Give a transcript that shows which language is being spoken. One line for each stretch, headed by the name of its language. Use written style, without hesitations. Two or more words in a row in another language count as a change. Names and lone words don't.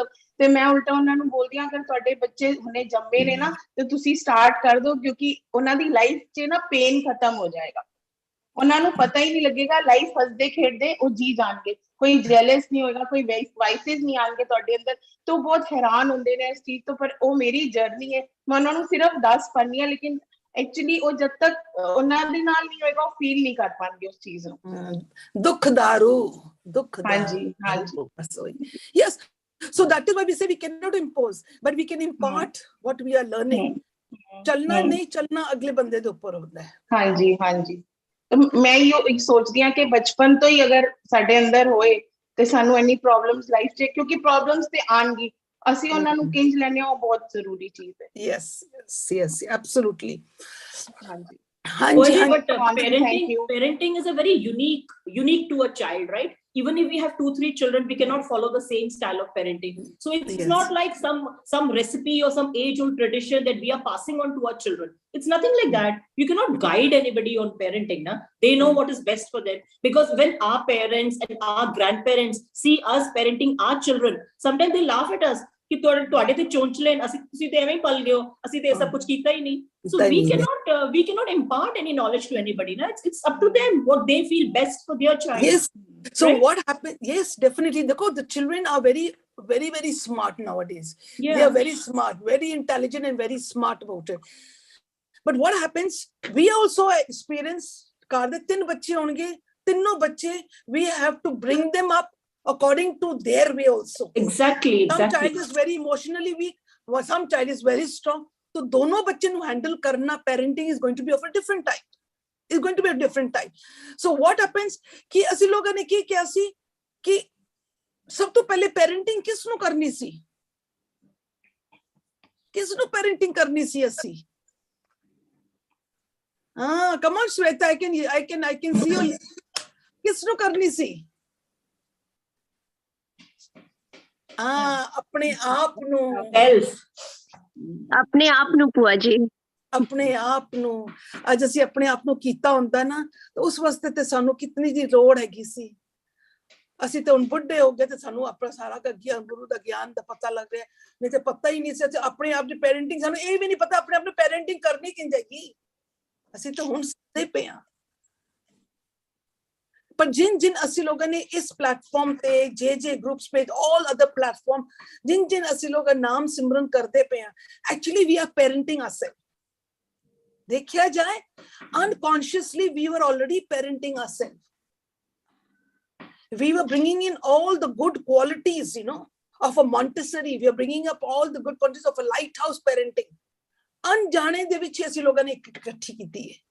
Punjabi: ਤੇ ਮੈਂ ਉਲਟਾ ਉਹਨਾਂ ਨੂੰ ਬੋਲਦੀ ਹਾਂ, ਅਗਰ ਤੁਹਾਡੇ ਬੱਚੇ ਹੁਣੇ ਜੰਮੇ ਨੇ ਨਾ, ਤੇ ਤੁਸੀਂ ਸਟਾਰਟ ਕਰ ਦਿਓ, ਕਿਉਂਕਿ ਉਹਨਾਂ ਦੀ ਲਾਈਫ 'ਚ ਨਾ ਪੇਨ ਖਤਮ ਹੋ ਜਾਏਗਾ, ਉਹਨਾਂ ਨੂੰ ਪਤਾ ਹੀ ਨਹੀਂ ਲੱਗੇਗਾ, ਲਾਈਫ ਹੱਸਦੇ ਖੇਡਦੇ ਉਹ ਜੀ ਜਾਣਗੇ, ਕੋਈ ਜੈਲਸ ਨਹੀਂ ਹੋਏਗਾ, ਕੋਈ ਵਾਈਸਿਸ ਨਹੀਂ ਆਣਗੇ ਤੁਹਾਡੇ ਅੰਦਰ। ਤੇ ਉਹ ਬਹੁਤ ਹੈਰਾਨ ਹੁੰਦੇ ਨੇ ਇਸ ਚੀਜ਼ ਤੋਂ, ਪਰ ਉਹ ਮੇਰੀ ਜਰਨੀ ਹੈ, ਮੈਂ ਉਹਨਾਂ ਨੂੰ ਸਿਰਫ ਦੱਸ ਪਾਉਂਦੀ ਹਾਂ, ਲੇਕਿਨ ਐਕਚੁਅਲੀ ਉਹ ਜਦ ਤੱਕ ਉਹਨਾਂ ਦੇ ਨਾਲ ਨਹੀਂ ਹੋਏਗਾ, ਉਹ ਫੀਲ ਨਹੀਂ ਕਰ ਪਾਣਗੇ ਉਸ ਚੀਜ਼ ਨੂੰ। ਦੁੱਖਦਾਰੂ ਹਾਂਜੀ ਹਾਂਜੀ।
English: Yes, so that is why we say we cannot impose, but we can impart what we are learning.
Punjabi: ਚੱਲਣਾ ਨਹੀਂ ਚੱਲਣਾ ਅਗਲੇ ਬੰਦੇ ਦੇ ਉੱਪਰ ਹੁੰਦਾ ਹੈ। ਹਾਂਜੀ ਹਾਂਜੀ, ਮੈਂ ਇਹ ਸੋਚਦੀ ਹਾਂ ਕਿ ਬਚਪਨ ਤੋਂ ਹੀ ਅਗਰ ਸਾਡੇ ਅੰਦਰ ਹੋਏ ਤੇ ਸਾਨੂੰ ਇੰਨੀ
English: problems life
Punjabi: 'ਚ, ਕਿਉਂਕਿ ਪ੍ਰੋਬਲਮਸ ਤੇ ਆਣਗੀ, ਅਸੀਂ ਉਹਨਾਂ ਨੂੰ ਕਿੰਝ ਲੈਣੇ, ਉਹ ਬਹੁਤ ਜ਼ਰੂਰੀ ਚੀਜ਼ ਹੈ।
English: yes, absolutely.
Punjabi: ਹਾਂਜੀ
English: But parenting is a very unique to a child, right? Even if we have 2-3 children, we cannot follow the same style of parenting. So it's not like some recipe or some age-old tradition that we are passing on to our children. It's nothing like that. You cannot guide anybody on parenting. Na? They know what is best for them. Because when our parents and our grandparents see us parenting our children, sometimes they laugh at us.
Punjabi: ਕਿ ਤੁਹਾਡੇ ਤੇ ਚੌਂਚਲੇ, ਤੁਸੀਂ ਤੇ ਐਵੇਂ ਹੀ ਪਲ ਗਏ ਹੋ, ਅਸੀਂ ਤੇ ਇਹ ਸਭ ਕੁਝ ਕੀਤਾ ਹੀ ਨਹੀਂ।
English: So we cannot impart any knowledge to anybody. No? It's up to them what they feel best for their child. Yes. So what happens? Yes, definitely. The children are very, very, very smart nowadays. They are very smart, very intelligent, and very smart about it. But what happens? We also experience.
Punjabi: ਘਰ ਦੇ 3 ਬੱਚੇ ਹੋਣਗੇ, ਤਿੰਨੋਂ ਬੱਚੇ,
English: we have to bring them up according to their way also. Exactly. Some child is very emotionally weak, some child is very strong.
Hindi: So दोनों बच्चे ਨੂੰ handle करना,
English: parenting is going to be of a different type. It's going to be a different type. So what happens
Punjabi: कि ਅਸੀਂ ਲੋਕਾਂ ਨੇ ਕੀ ਕਿਹਾ ਸੀ ਕਿ ਸਭ ਤੋਂ ਪਹਿਲੇ parenting ਕਿਸ ਨੂੰ ਕਰਨੀ ਸੀ? ਕਿਸ ਨੂੰ parenting ਕਰਨੀ ਸੀ ਅਸੀਂ?
English: Come on Shweta, I can see you.
Punjabi: ਕਿਸ ਨੂੰ ਕਰਨੀ ਸੀ? ਆਪਣੇ ਆਪ ਨੂੰ, ਆਪਣੇ ਆਪ ਨੂੰ ਭੂਆ ਜੀ, ਆਪਣੇ ਆਪ ਨੂੰ। ਅੱਜ ਅਸੀਂ ਆਪਣੇ ਆਪ ਨੂੰ ਕੀਤਾ ਹੁੰਦਾ ਨਾ, ਤਾਂ ਉਸ ਵਾਸਤੇ ਤੇ ਸਾਨੂੰ ਕਿਤਨੀ ਦੀ ਲੋੜ ਹੈਗੀ ਸੀ। ਅਸੀਂ ਤੇ ਹੁਣ ਬੁੱਢੇ ਹੋ ਗਏ ਤੇ ਸਾਨੂੰ ਆਪਣਾ ਸਾਰਾ ਗੁਰੂ ਦਾ ਗਿਆਨ ਦਾ ਪਤਾ ਲੱਗ ਰਿਹਾ, ਨਹੀਂ ਤੇ ਪਤਾ ਹੀ ਨਹੀਂ ਸੀ ਆਪਣੇ ਆਪ ਦੀ ਪੈਰੈਂਟਿੰਗ। ਸਾਨੂੰ ਇਹ ਵੀ ਨਹੀਂ ਪਤਾ ਆਪਣੇ ਆਪ ਨੂੰ ਪੈਰੈਂਟਿੰਗ ਕਰਨੀ ਕਿੰਝ ਹੈਗੀ। ਅਸੀਂ ਤਾਂ ਹੁਣ ਸਿੱਧੇ ਪਏ ਹਾਂ। ਪਰ ਜਿਨ ਅਸੀਂ ਲੋਕਾਂ ਨੇ ਇਸ ਪਲੇਟਫਾਰਮ ਤੇ, ਜੇ ਗਰੁੱਪਸ पे,
English: all other platform,
Punjabi: ਜਿਨ ਅਸੀਂ ਲੋਕ ਨਾਮ ਸਿਮਰਨ ਕਰਦੇ ਪਏ ਹਾਂ,
English: actually we are parenting ourselves.
Punjabi: ਦੇਖਿਆ ਜਾਏ,
English: unconsciously we were already parenting ourselves. We were bringing in all the good qualities, of a Montessori. We are bringing up all the good qualities of a lighthouse parenting.
Punjabi: ਅਣਜਾਣੇ ਦੇ ਵਿੱਚ ਅਸੀਂ ਲੋਕਾਂ ਨੇ ਇਕੱਠੀ ਕੀਤੀ ਹੈ।